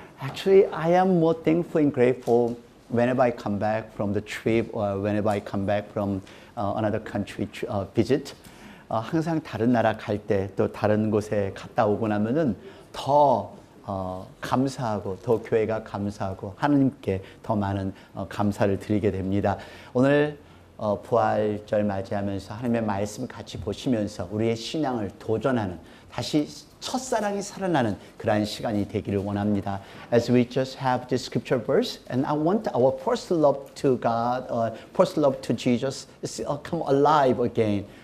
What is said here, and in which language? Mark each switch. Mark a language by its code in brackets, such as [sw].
[en] Actually, I am more thankful and grateful whenever I come back from the trip or whenever I come back from another country visit. [ko] 항상 다른 나라 갈 때 또 다른 곳에 갔다 오고 나면은 더 감사하고 더 교회가 감사하고 하나님께 더 많은 감사를 드리게 됩니다. 오늘 부활절 맞이하면서 하나님의 말씀 같이 보시면서 우리의 신앙을 도전하는 다시 첫사랑이 살아나는 그러한 시간이 되기를 원합니다. [en] As we just have this scripture verse, and I want our first love to God, first love to Jesus, come alive again.